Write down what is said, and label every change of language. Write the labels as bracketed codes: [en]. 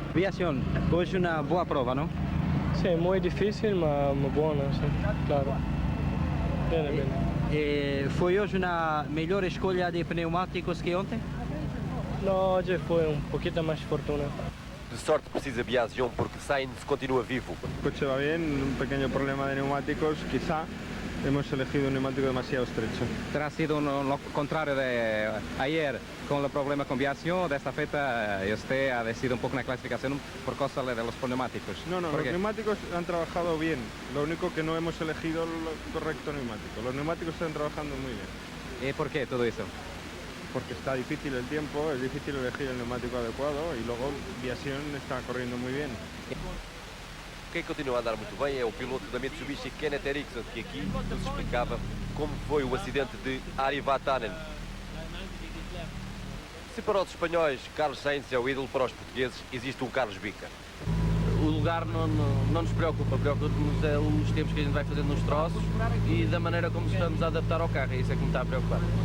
[pt] Biasion, hoje uma boa prova, não? Sim, muito difícil, mas boa, sim, claro. Bem, bem. E foi hoje uma melhor escolha de pneumáticos que ontem? Não, hoje foi um pouquinho mais fortuna. De sorte precisa Biasion porque Sainz continua vivo. [es] El coche va bien, un pequeño problema de neumáticos, quizá hemos elegido un neumático demasiado estrecho. [pt] Terá sido [es] lo contrario de ayer con el problema con Biasion, de esta fecha usted ha decidido un poco en la clasificación por causa de los neumáticos. No, los neumáticos han trabajado bien, lo único que no hemos elegido el correcto neumático. Los neumáticos están trabajando muy bien. ¿Y por qué todo eso? Porque está difícil el tiempo, es difícil elegir el neumático adecuado y luego Biasion está corriendo muy bien. [pt] Quem continua a andar muito bem é o piloto da Mitsubishi, Kenneth Eriksson, que aqui nos explicava como foi o acidente de Ari Vatanen. Se para os espanhóis Carlos Sainz é o ídolo, para os portugueses existe um Carlos Bica. O lugar não nos preocupa, preocupa-nos os tempos que a gente vai fazendo nos troços e da maneira como estamos a adaptar ao carro, é isso que me está a preocupar.